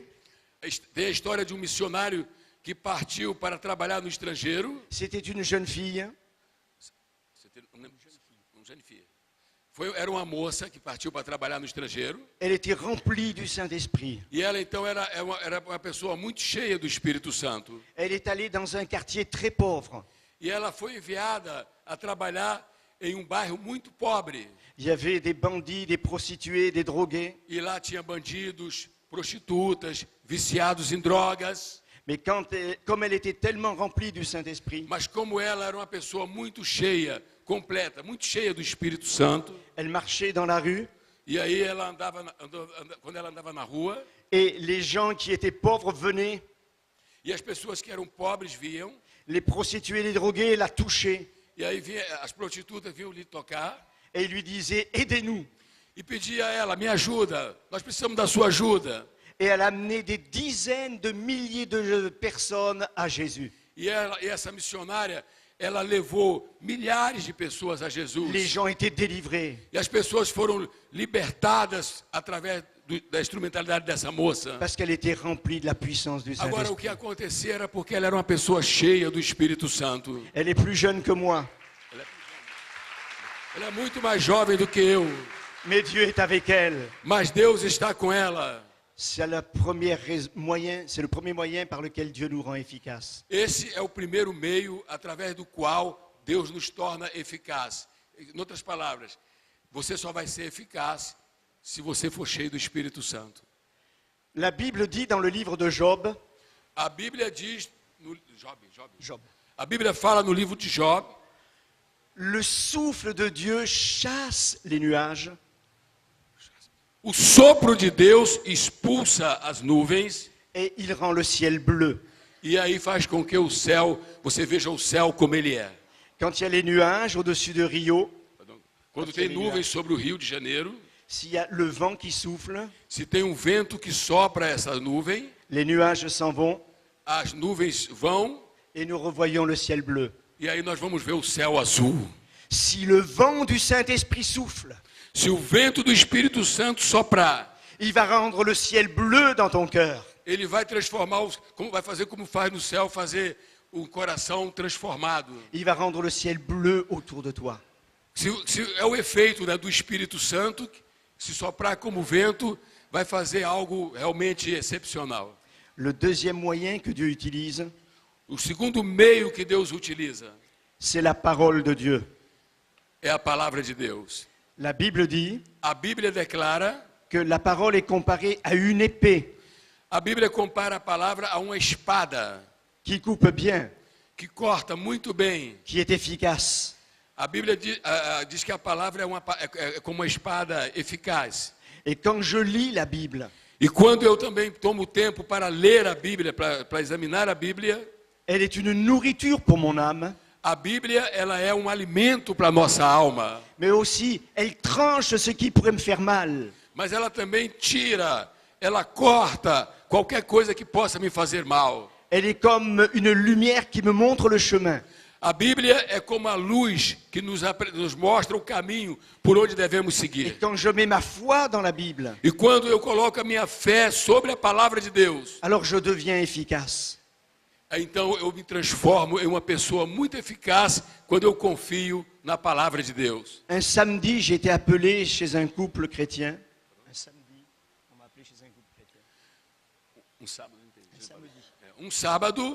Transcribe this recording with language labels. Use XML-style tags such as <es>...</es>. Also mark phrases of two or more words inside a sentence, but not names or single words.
<pt>Tem a história de um missionário que partiu para trabalhar no estrangeiro.</pt> <fr>C'était une jeune fille.</fr> <pt>Era uma moça que partiu para trabalhar no estrangeiro.</pt> <fr>Elle était remplie du Saint-Esprit.</fr> <pt>E ela então era uma pessoa muito cheia do Espírito Santo.</pt> <fr>Elle est allée dans un quartier très pauvre.</fr> <pt>E ela foi enviada a trabalhar em um bairro muito pobre.</pt> <fr>Il y avait des bandits, des prostituées, des drogués.</fr> <pt>E lá tinha bandidos, prostitutas, viciados em drogas.</pt> <fr>Mais comme elle était tellement remplie du Saint-Esprit,</fr> <pt>Mas como ela era uma pessoa muito cheia, completa, muito cheia do Espírito Santo,</pt> <fr>elle marchait dans la rue</fr> <pt>e aí ela quando ela andava na rua,</pt> <fr>et les gens qui étaient pauvres venaient,</fr> <pt>e as pessoas que eram pobres viam,</pt> <fr>les prostituées, les drogués la touchaient</fr> <pt>e aí as prostitutas vinham lhe tocar,</pt> <fr>et ils lui disaient « Aidez-nous ».</fr> <pt>e pedia a ela, me ajuda, nós precisamos da sua ajuda.</pt> <fr>Et elle amenait des dizaines de milliers de personnes à Jésus.</fr> <pt>E essa missionária, ela levou milhares de pessoas a Jesus.</pt> <fr>Les gens étaient délivrés</fr> <pt>E as pessoas foram libertadas através da instrumentalidade dessa moça.</pt> <fr>parce qu'elle était remplie de la puissance du</fr> <pt>Agora, o</pt> <fr>Saint-Esprit.</fr> <pt>que acontecia era porque ela era uma pessoa cheia do Espírito Santo.</pt> <fr>Elle est plus jeune que moi,</fr> <pt>Ela é muito mais jovem do que eu,</pt> <fr>mais Dieu est avec elle.</fr> <pt>mas Deus está com ela.</pt> <fr>C'est le premier moyen par lequel Dieu nous rend efficaces.</fr> <pt>Esse é o primeiro meio através do qual Deus nos torna eficazes. Em outras palavras, você só vai ser eficaz se você for cheio do Espírito Santo.</pt> <fr>La Bible dit dans le livre de Job,</fr> <pt>A Bíblia diz, Job, a Bíblia fala no livro de Job,</pt> <fr>le souffle de Dieu chasse les nuages</fr> <pt>o sopro de Deus expulsa as nuvens</pt> <fr>et il rend le ciel bleu.</fr> <pt>e aí faz com que o céu, você veja o céu como ele é.</pt> <fr>Quand il y a les nuages au-dessus de Rio,</fr> <pt>Quando tem nuvens sobre o Rio de Janeiro,</pt> <fr>s'il y a le vent qui souffle,</fr> <pt>se tem um vento que sopra essa nuvem,</pt> <fr>les nuages s'en vont</fr> <pt>as nuvens vão</pt> <fr>et nous revoyons le ciel bleu.</fr> <pt>e aí nós vamos ver o céu azul.</pt> <fr>Si le vent du Saint-Esprit souffle,</fr> <pt>Se o vento do Espírito Santo soprar,</pt> <fr>il va rendre le ciel bleu dans ton cœur.</fr> <pt>ele vai transformar, vai fazer como faz no céu, fazer um coração transformado.</pt> <fr>Il va rendre le ciel bleu autour de toi.</fr> <pt>Se é o efeito, né, do Espírito Santo, se soprar como vento, vai fazer algo realmente excepcional.</pt> <fr>Le deuxième moyen que Dieu utilise,</fr> <pt>O segundo meio que Deus utiliza</pt> <fr>c'est la parole de Dieu.</fr> <pt>é a palavra de Deus.</pt> <fr>La Bible dit</fr> <pt>A Bíblia declara,</pt> <fr>que la parole est comparée à une épée</fr> <pt>a Bíblia compara a palavra a uma espada</pt> <fr>qui coupe bien,</fr> <pt>que corta muito bem.</pt> <fr>qui est efficace.</fr> <pt>A Bíblia diz que a palavra é como uma espada eficaz.</pt> <fr>Et quand je lis la Bible,</fr> <pt>E quando eu também tomo tempo para ler a Bíblia, para examinar a Bíblia,</pt> <fr>elle est une nourriture pour mon âme,</fr> <pt>a Bíblia ela é um alimento para a nossa alma,</pt> <fr>mais aussi elle tranche ce qui pourrait me faire mal.</fr> <pt>mas ela também tira, ela corta qualquer coisa que possa me fazer mal.</pt> <fr>Elle est comme une lumière qui me montre le chemin.</fr> <pt>A Bíblia é como a luz que nos mostra o caminho por onde devemos</pt> <fr>Et</fr> <pt>seguir.</pt> <fr>quand je mets ma foi dans la Bible,</fr> <pt>E quando eu coloco a minha fé sobre a palavra de Deus,</pt> <fr>alors je deviens efficace.</fr> <pt>então eu me transformo em uma pessoa muito eficaz quando eu confio na palavra de Deus.</pt> <fr>Un samedi, j'ai été appelé chez un couple chrétien. Un samedi, on m'a appelé chez un couple chrétien.</fr> <pt>Um sábado,</pt>